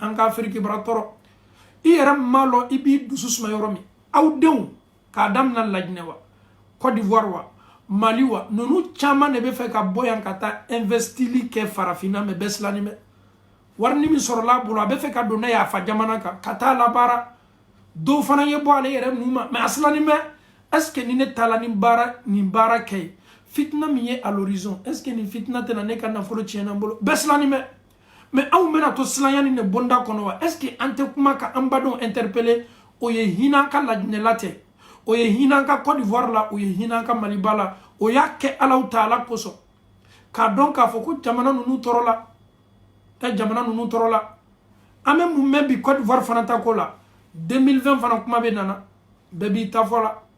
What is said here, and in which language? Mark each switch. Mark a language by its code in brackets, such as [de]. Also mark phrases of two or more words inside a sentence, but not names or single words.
[bm] an ka Afiriki bara tɔɔrɔ i yɛrɛ m'a lɔn i b'i dusu suma yɔrɔ min aw denw k'a daminɛ Laginɛ wa Côte d'Ivoire wa Mali wa ninnu caman de bɛ fɛ ka bɔ yan ka taa investili kɛ farafinna mais bɛɛ silannen bɛ wari min sɔrɔla a bolo a bɛ fɛ ka don n'a ye a fa jamana kan ka taa labaara dɔw fana ye bɔ ale yɛrɛ ninnu ma mais a silannen bɛ [fr] est-ce que [bm] ni ne taala nin baara kɛ ye fitina min ye [fr] à l'horizon est-ce [bm] que nin fitina tɛna ne ka nafolo tiɲɛ n bolo bɛɛ silannen bɛ mais anw bɛna to silanya nin de bonda kɔnɔ wa [fr] est-ce que [bm] an tɛ kuma ka an badenw interpeller o ye hinɛ an ka Laginɛla tɛ o ye hinɛ an ka Côte d'Ivoire la o ye hinɛ an ka Maliba la o y'a kɛ Alahu Taala kosɔn k'a dɔn k'a fɔ ko jamana ninnu tɔɔrɔ la jamana ninnu tɔɔrɔ la an bɛ mun mɛn bi Côte d'Ivoire fana ta ko la 2020 fana kuma bɛ nana bɛɛ b'i ta fɔ la